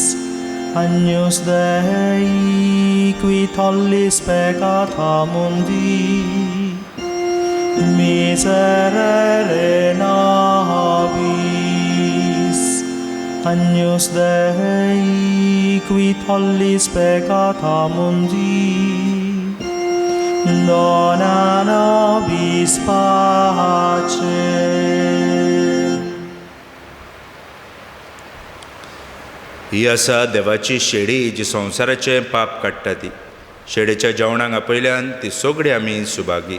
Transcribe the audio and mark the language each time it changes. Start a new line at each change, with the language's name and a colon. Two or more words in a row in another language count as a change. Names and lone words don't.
Latin: Agnus Dei, qui tollis peccata mundi, miserere nobis. Agnus Dei, qui tollis peccata mundi, dona nobis pacem.
Konkani: ही आसा देवाची शेडी जी संवसाराचें पाप काडटा ती. शेडेच्या जेवणाक आपयल्यान ती सगळीं आमी सुभागी.